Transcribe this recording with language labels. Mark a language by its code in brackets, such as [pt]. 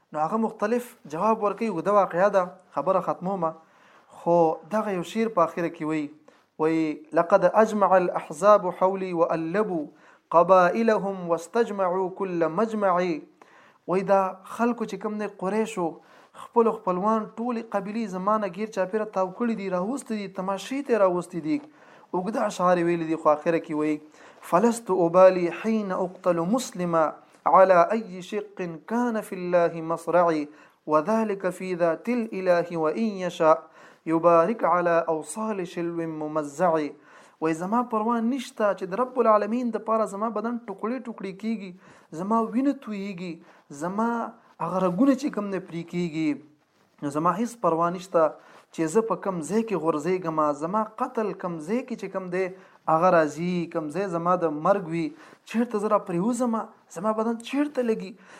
[ps] نو هغه مختلف جواب ورکوي. اوږده واقعه ده، خبره ختمومه، خو دغه یو شعر په اخره کې وایي: وي [ar] لقد اجمع الاحزاب حولي والبوا قبائلهم واستجمعوا كل مجمعي. [ps] وي دا خلکو چې کوم دی قریشو خپل خپلوان ټولې قبیلې زمانه گیر چاپیره تاو کړي دي، راوستي دي، تماشې ته راوستي دي. اوږده اشعار یې ویلي دي، خو اخره کې وایي: [ar] فلست ابالي حين اقتل مسلما على اي شق كان في الله مصرعي وذلك في ذات الاله وان يشاء يبارك على اوصال شلو ممزعي. [ps] وای زما پروا نشته چې د رب العالمین دپاره زما بدن ټوکړې ټوکړې کیږي، زما وینه تویږي، زما اغرګونه چې کوم نه پرې کیږي. نو زما هیڅ پروا نشته چې زه په کوم ځای کې غورځېږم، زما قتل کوم ځای کې چې کوم دی هغه راځي، کوم ځای زما د مرګ وي، چیرته زه را پرېوځم، زما بدن چیرته لګي.